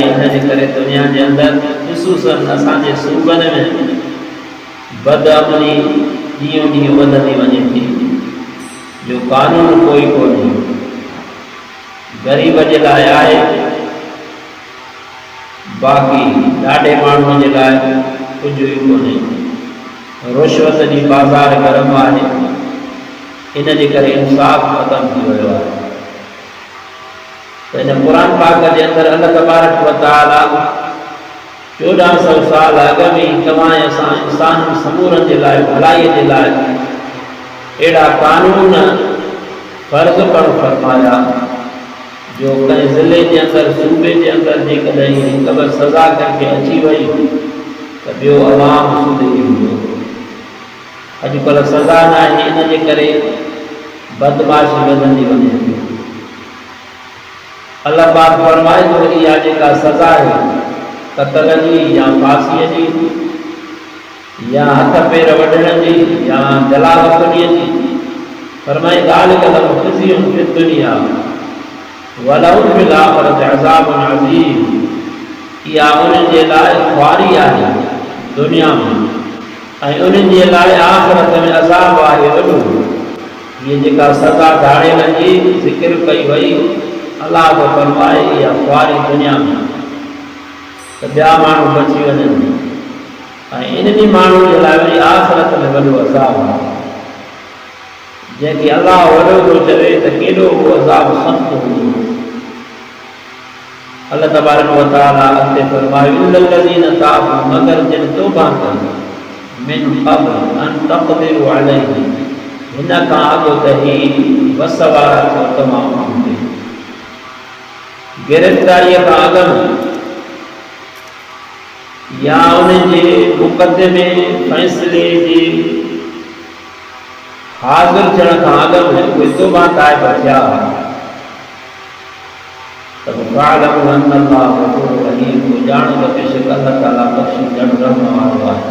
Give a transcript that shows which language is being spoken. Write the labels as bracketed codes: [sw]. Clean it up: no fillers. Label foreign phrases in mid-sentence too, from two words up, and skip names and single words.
[sd] इन जे करे दुनिया जे अंदरि ख़ुसूसन असांजे सूबनि में बदअमनी ॾींहों ॾींहुं वधंदी वञे थी, जो कानून कोई कोन्हे, ग़रीब जे लाइ आहे, बाक़ी ॾाढे माण्हुनि जे लाइ कुझु ई कोन्हे। रुश्वत जी बाज़ार गरम आहे, इन जे करे इंसाफ़ ख़तमु थी वियो आहे। त इन क़ुर पाक जे अंदरि [ar] الله تبارك وتعالى [sd] 1400 साल अॻु में तव्हां असां इंसान समूरनि जे लाइ भलाईअ जे लाइ अहिड़ा कानून फ़र्ज़ करणु फरमाया, जो कंहिं ज़िले जे अंदरि सूबे जे अंदरि जेकॾहिं हिकु ॿ सज़ा कंहिंखे अची वई त ॿियो अवाम सुधरी वेंदो। अॼुकल्ह सज़ा न आहे, इन जे करे बदमाशी वधंदी वञे थी। अल्लाह पाक फरमाए थो इहा जेका सज़ा आहे क़तल जी या फांसीअ जी या हथ पेर वढण जी या जलावतनीअ जी, फरमाए [ar] ذلك لهم خزي في الدنيا ولهم في الآخرة عذاب عظيم. [sd] इहा उन्हनि जे लाइ ख़्वारी आहे दुनिया में, ऐं उन्हनि जे लाइ आख़िरत में अज़ाब आहे वॾो। हीअ जेका सज़ा धाड़ेल जी ज़िक्र कई वई, अलाह जो फरमाए इहा ख़्वारी दुनिया में, त ॿिया माण्हू बची वञनि, ऐं इन्हनि माण्हुनि जे लाइ वरी आख़िरत में वॾो अज़ाब आहे, जंहिंखे अलाह वॾो थो चवे त केॾो उहो अज़ाब सख़्तु हूंदो। [ar] الله تبارك وتعالى [sd] अॻिते फरमायो [ar] إلا الذين تابوا, [sd] मगर जिन तौबा कनि, [ar] من قبل أن تقدروا عليهم, [sd] हिन खां अॻु त ही वस वारा थियो तमामु हूंदे, गिरफ़्तारीअ खां अॻु या उन्हनि जे मुक़दमे फ़ैसिले जे हाज़िर थियण खां अॻु में उहे तौबा ताइब थिया, त [ar] فاعلموا أن الله غفور رحيم, [sd] ॼाणो त बेशक अल्लाह ताला बख़्शींदड़ रहम वारो आहे।